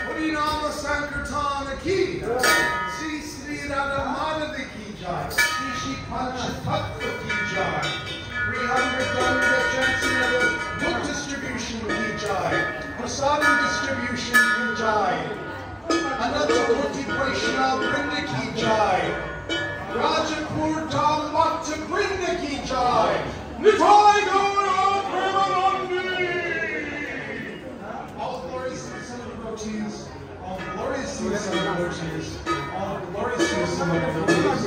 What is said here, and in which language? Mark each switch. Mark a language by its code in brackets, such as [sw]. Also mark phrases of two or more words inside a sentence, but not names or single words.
[hi] हरिनाम संकीर्तन की श्री श्री राधा माधव की जय श्री श्री पंच तत्व की जय 300 [en] book distribution [hi] की जय prasadam distribution की जय अनंतकीर्ति वैष्णव वृंद की जय राजापुर धाम भक्त वृंद की जय निताई गौर प्रेमानंदी. [en] All glories to the Son of devotees, all glories to the Son of devotees, all glories to the Son of devotees.